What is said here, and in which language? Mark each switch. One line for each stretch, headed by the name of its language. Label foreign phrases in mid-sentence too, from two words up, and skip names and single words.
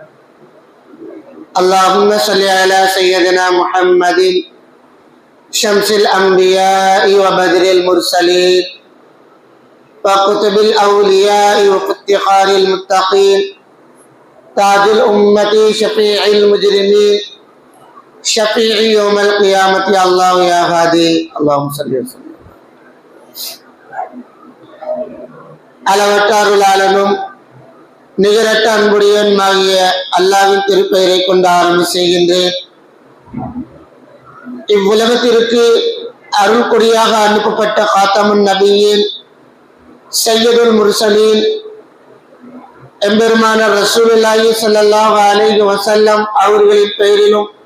Arabic: اللهم صل على سيدنا محمد شمس الأنبياء وبدر المرسلين وكتب الأولياء وافتخار المتقين تاج الأمة شفيع المجرمين شفيع يوم القيامة يا الله يا هادي اللهم صل وسلم.
Tamil: அளவற்ற அருளாளனும் நிகரற்ற அன்புடையனுமாகிய அல்லாஹ்வின் திருப்பெயரை கொண்டு ஆரம்பி செய்கின்றேன். இவ்வுலகத்திற்கு அருள் கொடியாக அனுப்பப்பட்ட
Arabic: خاتم النبيين سيد المرسلين
Tamil: எம்பெருமானார்
Arabic: رسول الله صلى الله عليه وسلم
Tamil: அவர்களின் பெயரிலும்